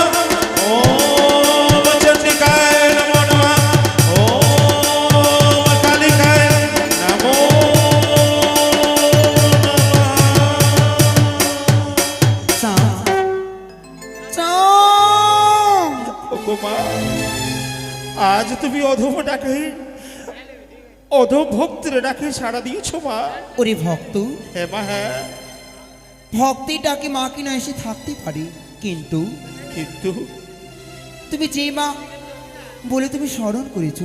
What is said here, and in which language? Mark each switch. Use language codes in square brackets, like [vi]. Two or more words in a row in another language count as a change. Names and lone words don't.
[sa] ओम चंडिकाय नमो नमः। ओम कालिकाय नमो नमः। [bn] आज তুমি অধম ডাকে অধম ভক্তের ডাকে সাড়া দিয়েছো মা। ওরে ভক্ত হ্যাঁ মা হ্যাঁ। ভক্তের ডাকে মা কিনা এসে থাকতে পারি কিন্তু কিন্তু তুমি যে মা বলে তুমি স্মরণ করেছো